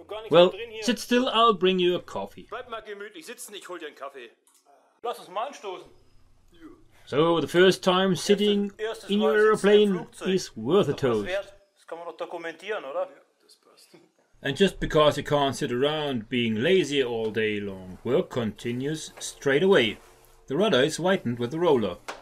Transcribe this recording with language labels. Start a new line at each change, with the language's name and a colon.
English: Well, sit still, I'll bring you a coffee.
German: Bleib mal gemütlich sitzen, ich hol dir einen Kaffee. Lass uns mal anstoßen.
English: So, the first time sitting in your aeroplane is worth a toast.
German: Das kann man doch dokumentieren, oder?
English: And just because you can't sit around being lazy all day long, work continues straight away. The rudder is whitened with the roller.